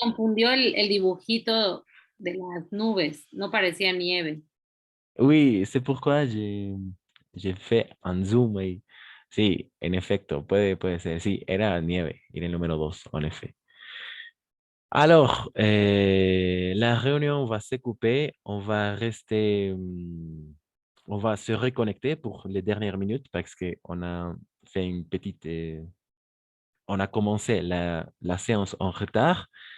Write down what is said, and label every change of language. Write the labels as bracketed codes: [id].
[es] confundió el dibujito de las nubes. No parecía nieve. [fr] Oui, c'est pourquoi j'ai fait un zoom ahí. [es] Sí, en efecto, puede ser. Sí, era nieve, era el número 2, [fr] en effet. Alors, la réunion va se couper. On va rester, on va se reconnecter pour les dernières minutes parce qu'on a fait une petite, on a commencé la séance en retard.